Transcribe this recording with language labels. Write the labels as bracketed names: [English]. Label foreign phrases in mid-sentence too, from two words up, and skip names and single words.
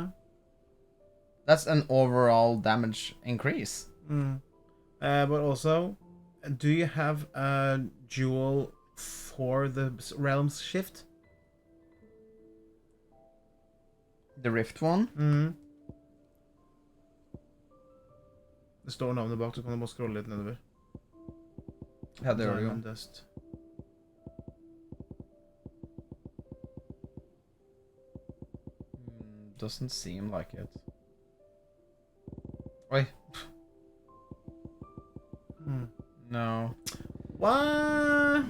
[English] That's an overall damage increase. But also, do you have a jewel for the realms shift? The rift one? [Norwegian] Det står navnet bak, så kan du bare scrolle litt nedover. Ja, det gjør det jo. [English] Dust. Doesn't seem like it. Oi. No. What?